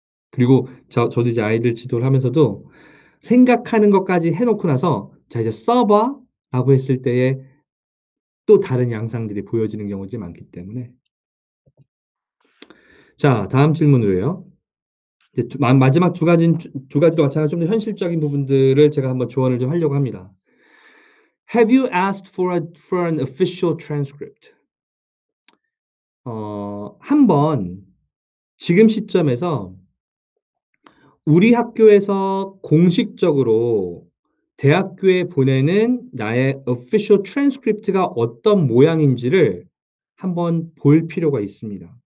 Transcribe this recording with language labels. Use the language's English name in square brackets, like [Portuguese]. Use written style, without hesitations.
[Korean] 그리고 저도 이제 아이들 지도를 하면서도 생각하는 것까지 해 놓고 나서 "자 이제 써 봐."라고 했을 때에 또 다른 양상들이 보여지는 경우들이 많기 때문에 자 다음 질문으로요. 이제 마지막 두 가지도 마찬가지로 좀 더 현실적인 부분들을 제가 한번 조언을 좀 하려고 합니다. [English] Have you asked for an official transcript? [Korean] 한번 지금 시점에서 우리 학교에서 공식적으로 대학교에 보내는 나의 official transcript가 어떤 모양인지를 한번 볼 필요가 있습니다.